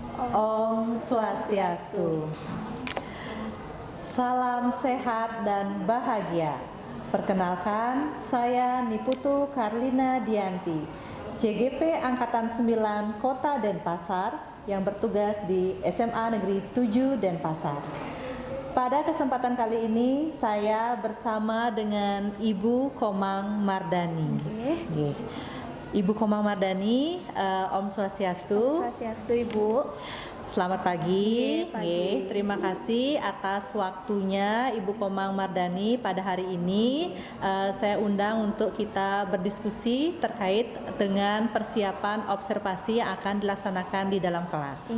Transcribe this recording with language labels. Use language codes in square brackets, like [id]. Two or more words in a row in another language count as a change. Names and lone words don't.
[ban] Om Swastiastu. [id] Salam sehat dan bahagia. Perkenalkan, saya Niputu Karlina Dianti, CGP Angkatan 9 Kota Denpasar yang bertugas di SMA Negeri 7 Denpasar. Pada kesempatan kali ini saya bersama dengan Ibu Komang Mardani. Ibu Komang Mardani, [ban] Om Swastiastu. Om Swastiastu, [id] Ibu. Selamat pagi. Pagi. Terima kasih atas waktunya Ibu Komang Mardani pada hari ini. Saya undang untuk kita berdiskusi terkait dengan persiapan observasi yang akan dilaksanakan di dalam kelas.